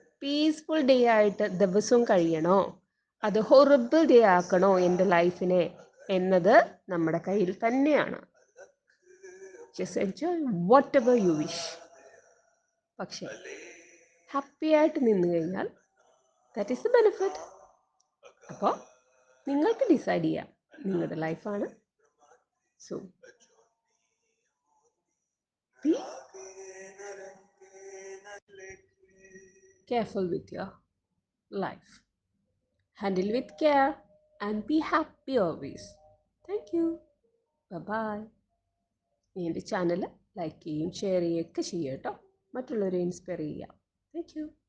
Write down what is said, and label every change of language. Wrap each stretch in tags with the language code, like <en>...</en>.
<ml>Peaceful day ആയിട്ട് ദിവസവും കഴിയണോ, അത് ഹൊറിബിൾ ഡേ ആക്കണോ എൻ്റെ ലൈഫിനെ എന്നത് നമ്മുടെ കയ്യിൽ തന്നെയാണ്.</ml> <en>Just enjoy whatever you wish.</en> <ml>പക്ഷേ ഹാപ്പി ആയിട്ട് നിന്ന് കഴിഞ്ഞാൽ</ml> <en>That is the benefit.</en> <ml>അപ്പോൾ നിങ്ങൾക്ക് ഡിസൈഡ് ചെയ്യാം, നിങ്ങളുടെ ലൈഫാണ്.</ml> <en>So be careful with your life. Handle with care and be happy always. Thank you. Bye-bye.</en> <ml>എൻ്റെ ചാനൽ ലൈക്ക് ചെയ്യുകയും ഷെയർ ചെയ്യുകയൊക്കെ ചെയ്യുക കേട്ടോ. മറ്റുള്ളവരെ ഇൻസ്പയർ ചെയ്യുക.</ml> <en>Thank you.</en>